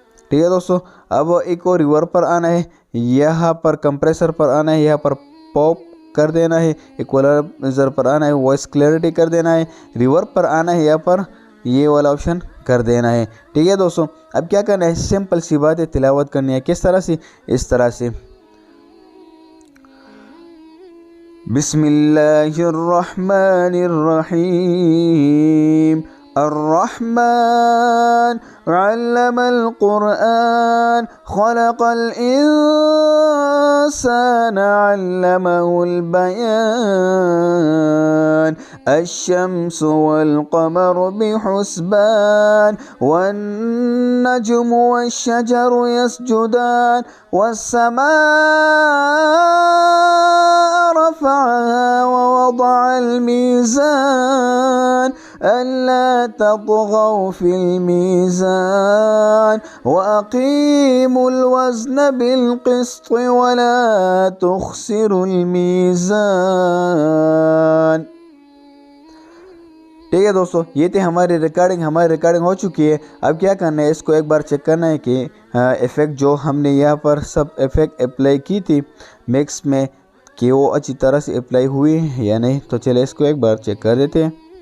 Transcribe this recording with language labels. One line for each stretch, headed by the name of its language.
Hindi: ठीक है दोस्तों, अब एक और रिवर्ब पर आना है, यहाँ पर कंप्रेसर पर आना है, यहाँ पर पॉप कर देना है, इक्वलाइजर पर आना है, वॉइस क्लैरिटी कर देना है, रिवर्ब पर आना है, यहाँ पर ये वाला ऑप्शन कर देना है। ठीक है दोस्तों, अब क्या करना है, सिंपल सी बात है, तिलावत करनी है। किस तरह से, इस तरह से
Arabic: बिस्मिल्लाहिर्रहमानिर्रहीम الرحمن علم القرآن خلق الإنسان علمه البيان الشمس والقمر بحسبان والنجم والشجر يسجدان والسماء رفعها ووضع الميزان ألا تطغوا في الميزان وأقيموا الوزن بالقسط ولا تخسروا الميزان।
Hindi: ठीक है दोस्तों, ये थी हमारी रिकॉर्डिंग हो चुकी है। अब क्या करना है, इसको एक बार चेक करना है कि इफ़ेक्ट जो हमने यहाँ पर सब इफ़ेक्ट अप्लाई की थी मिक्स में, कि वो अच्छी तरह से अप्लाई हुई है या नहीं। तो चले इसको एक बार चेक कर देते हैं।